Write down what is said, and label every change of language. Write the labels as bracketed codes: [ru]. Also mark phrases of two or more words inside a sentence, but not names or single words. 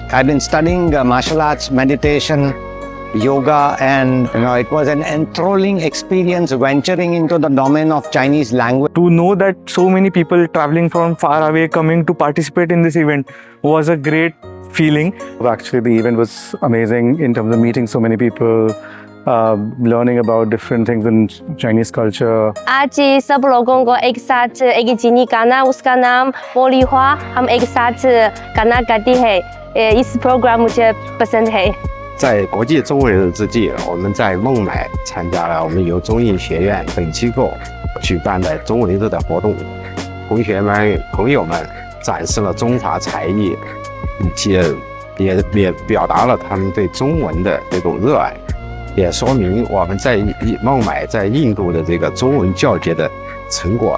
[en] I've been studying martial arts, meditation, yoga, and it was an enthralling experience venturing into the domain of Chinese language. To know that so many people traveling from far away coming to participate in this event was a great feeling. Actually, the event was amazing in terms of meeting so many people, learning about different things in Chinese culture. [hi] आज सब लोगों को एक साथ एक चीनी गाना, उसका नाम बोली हुआ, हम एक साथ गाना गाती है। इस प्रोग्राम मुझे पसंद है。 [zh] 在国际中文日之际，我们在孟买参加了我们由中印学院等机构举办的中文日的活动。同学们、朋友们展示了中华才艺，也表达了他们对中文的这种热爱，也说明我们在孟买在印度的这个中文教学的成果。